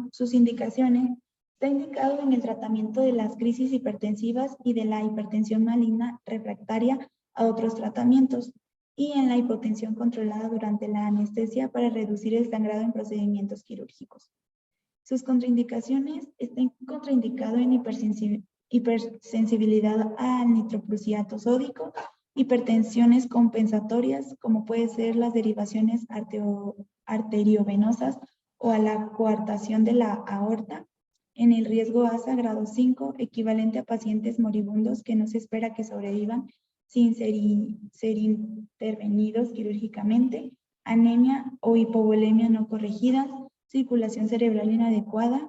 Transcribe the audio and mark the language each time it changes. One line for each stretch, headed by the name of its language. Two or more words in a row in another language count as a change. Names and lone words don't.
Spanish: Sus indicaciones: está indicado en el tratamiento de las crisis hipertensivas y de la hipertensión maligna refractaria a otros tratamientos, y en la hipotensión controlada durante la anestesia para reducir el sangrado en procedimientos quirúrgicos. Sus contraindicaciones: está contraindicado en hipersensibilidad al nitrocruciato sódico, hipertensiones compensatorias, como pueden ser las derivaciones arteriovenosas o a la coartación de la aorta, en el riesgo ASA grado 5, equivalente a pacientes moribundos que no se espera que sobrevivan sin ser intervenidos quirúrgicamente, anemia o hipovolemia no corregida, circulación cerebral inadecuada.